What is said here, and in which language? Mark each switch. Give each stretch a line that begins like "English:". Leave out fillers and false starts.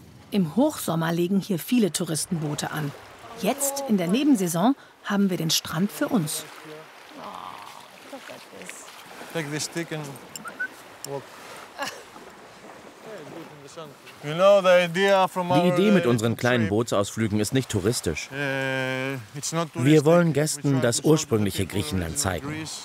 German: Im Hochsommer legen hier viele Touristenboote an. Jetzt, in der Nebensaison, haben wir den Strand für uns.
English: Take this stick and walk.
German: Die Idee mit unseren kleinen Bootsausflügen ist nicht touristisch. Wir wollen Gästen das ursprüngliche Griechenland zeigen.